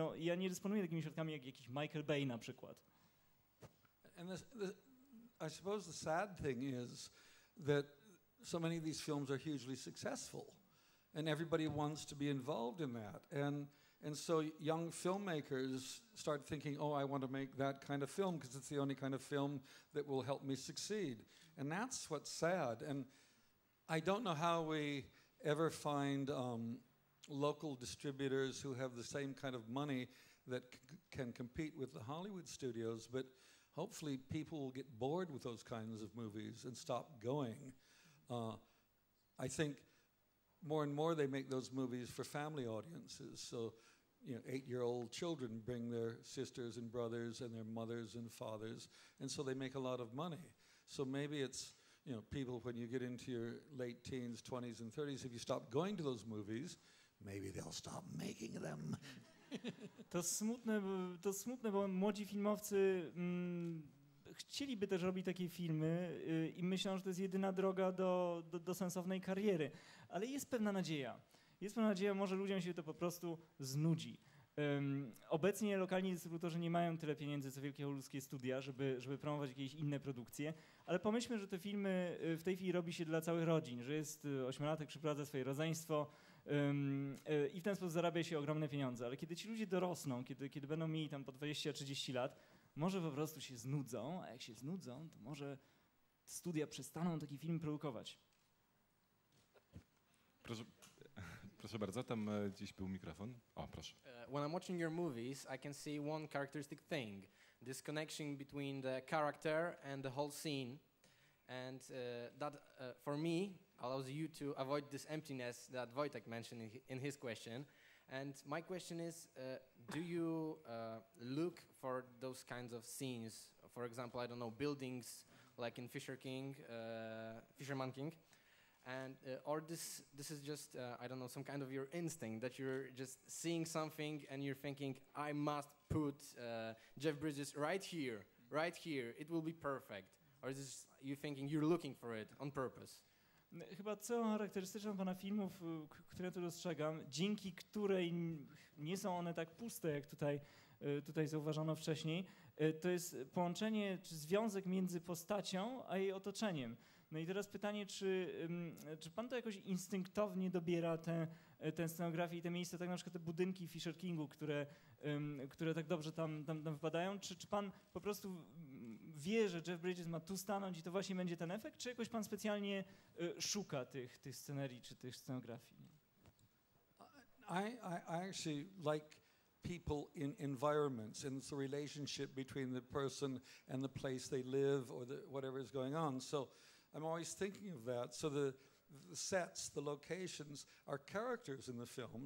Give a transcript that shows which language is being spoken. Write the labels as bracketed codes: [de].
[pl] No, ja nie dysponuję takimi środkami jak jakiś Michael Bay na przykład. [en] And I suppose the sad thing is that so many of these films are hugely successful, and everybody wants to be involved in that. And so young filmmakers start thinking, oh, I want to make that kind of film because it's the only kind of film that will help me succeed. And that's what's sad. And I don't know how we ever find local distributors who have the same kind of money that can compete with the Hollywood studios, but hopefully people will get bored with those kinds of movies and stop going. I think more and more they make those movies for family audiences. So, 8-year-old children bring their sisters and brothers and their mothers and fathers, and so they make a lot of money. So maybe it's, people when you get into your late teens, 20s and 30s, if you stop going to those movies, maybe they'll stop making them. [pl] To smutne, bo młodzi filmowcy chcieliby też robić takie filmy i myślą, że to jest jedyna droga do sensownej kariery. Ale jest pewna nadzieja. Może ludziom się to po prostu znudzi. Obecnie lokalni dystrybutorzy nie mają tyle pieniędzy, co wielkie hollywoodzkie studia, żeby promować jakieś inne produkcje, ale pomyślmy, że te filmy w tej chwili robi się dla całych rodzin, że jest 8-latek, przyprowadza swoje rodzeństwo i w ten sposób zarabia się ogromne pieniądze. Ale kiedy ci ludzie dorosną, kiedy będą mieli tam po 20-30 lat, może po prostu się znudzą, a jak się znudzą, to może studia przestaną taki film produkować. Proszę bardzo, tam gdzieś był mikrofon. O, proszę. [en] When I'm watching your movies, I can see one characteristic thing, this connection between the character and the whole scene, and that for me allows you to avoid this emptiness that Wojtek mentioned in his question. And my question is, do you look for those kinds of scenes? For example, I don't know, buildings like in Fisherman King, and or this is just I don't know, some kind of your instinct that you're just seeing something and you're thinking, I must put Jeff Bridges right here, it will be perfect. Or is this you thinking you're looking for it on purpose? [pl] Chyba cechą charakterystyczną pana filmów, które tu dostrzegam, dzięki której nie są one tak puste, jak tutaj zauważono wcześniej, to jest połączenie czy związek między postacią a jej otoczeniem. No i teraz pytanie, czy pan to jakoś instynktownie dobiera tę scenografię i te miejsca, tak na przykład te budynki w Fisher Kingu, które tak dobrze tam wypadają, czy pan po prostu wie, że Jeff Bridges ma tu stanąć i to właśnie będzie ten efekt, czy jakoś pan specjalnie szuka tych scenerii czy tych scenografii? [en] I actually like people in environments, and it's the relationship between the person and the place they live or whatever is going on. So I'm always thinking of that. So the sets, the locations are characters in the film.